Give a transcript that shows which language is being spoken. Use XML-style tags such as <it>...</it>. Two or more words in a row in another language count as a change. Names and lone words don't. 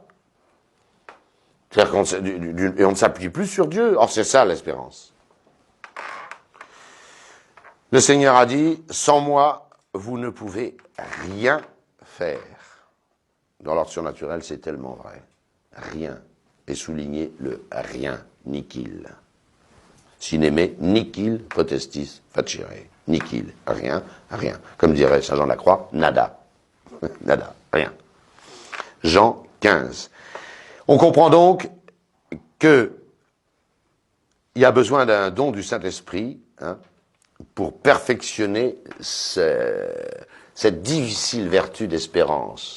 <fr>C'est-à-dire on ne s'appuie plus sur Dieu. Or, c'est ça l'espérance. Le Seigneur a dit, sans moi, vous ne pouvez rien faire. Dans l'ordre surnaturel, c'est tellement vrai. Rien. Et souligner le rien, nihil.</fr> <la>Sineme, nihil potestis facere.</la> <fr>Nihil, rien, rien. Comme dirait Saint Jean de la Croix, nada. Nada, rien. Jean 15. On comprend donc qu'il y a besoin d'un don du Saint-Esprit pour perfectionner cette difficile vertu d'espérance.</fr>